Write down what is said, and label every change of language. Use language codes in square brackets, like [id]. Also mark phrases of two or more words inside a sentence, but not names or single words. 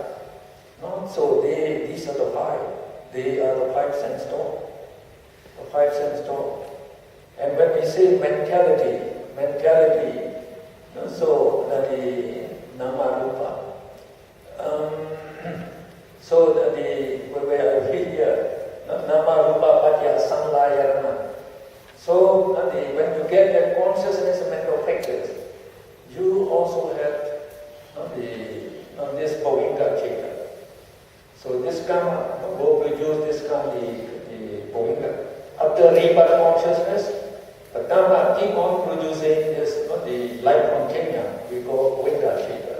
[en] So these are the 5. They are the 5 sense door. The 5 sense door. And when we say mentality, so that the [pi] nama rupa. [en] So that where I read here, [pi] nama rupa padya sanlayana. [en] So when you get that consciousness and mental factors, you also have this [pi] bhovinga citta. [en] So this karma will produce this karma, the bhovinga. After rebirth consciousness, the karma keep on producing this, the life continuum we call [pi] bhovinga citta.